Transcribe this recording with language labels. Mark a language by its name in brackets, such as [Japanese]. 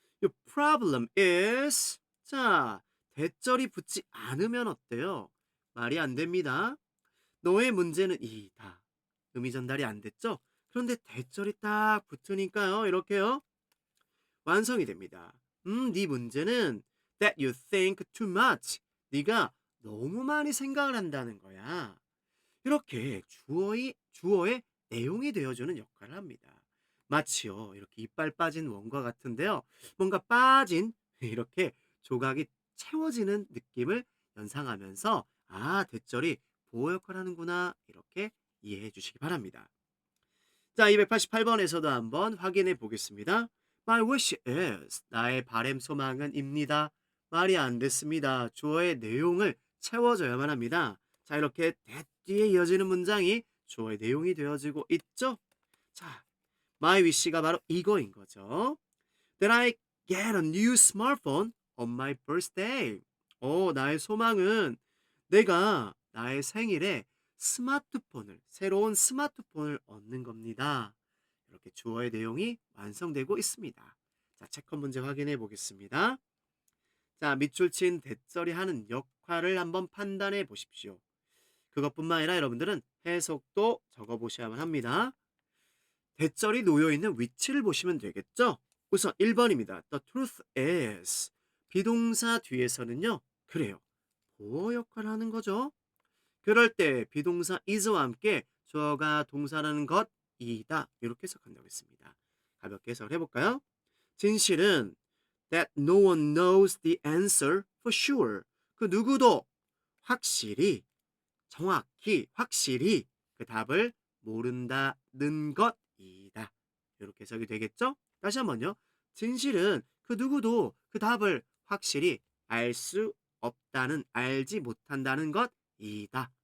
[English] Your problem is, [Korean] 자, 대절이 붙지 않으면 어때요? 말이 안 됩니다. 너의 문제는 이다. 의미 전달이 안 됐죠? 그런데 대절이 딱 붙으니까요, 이렇게요, 완성이 됩니다. 네 문제는 [English] that you think too much. [Korean] 네가 너무 많이 생각을 한다는 거야. 이렇게 주어의 내용이 되어주는 역할을 합니다. 마치요, 이렇게 이빨 빠진 원과 같은데요. 뭔가 빠진 이렇게 조각이 채워지는 느낌을 연상하면서 아, 대절이 보호 역할을 하는구나, 이렇게 이해해 주시기 바랍니다. 자, 288번에서도 한번 확인해 보겠습니다. [English] My wish is, [Korean] 나의 바램 소망은입니다. 말이 안 됐습니다. 주어의 내용을 채워줘야만 합니다. 자, 이렇게 that 뒤에 이어지는 문장이 주어의 내용이 되어지고 있죠. 자, my wish가 바로 이거인 거죠. [English] That I get a new smartphone on my birthday. [Korean] 나의 소망은 내가 나의 생일에 새로운 스마트폰을 얻는 겁니다. 이렇게 주어의 내용이 완성되고 있습니다. 자, 체크 문제 확인해 보겠습니다. 자, 밑줄 친 대절이 하는 역할을 한번 판단해 보십시오. 그것뿐만 아니라 여러분들은 해석도 적어 보셔야만 합니다. 대절이 놓여 있는 위치를 보시면 되겠죠? 우선 1번입니다. [English] The truth is. [Korean] 비동사 뒤에서는요, 그래요, 보어 역할을 하는 거죠. 그럴 때 비동사 is와 함께 주어가 동사라는 것이다, 이렇게 해석한다고 했습니다. 가볍게 해석을 해볼까요? 진실은 [English] that no one knows the answer for sure. [Korean] 그 누구도 확실히, 정확히, 확실히 그 답을 모른다는 것이다. 이렇게 해석이 되겠죠? 다시 한번요. 진실은 그 누구도 그 답을 확실히 알 수 없다는, 알지 못한다는 것이다.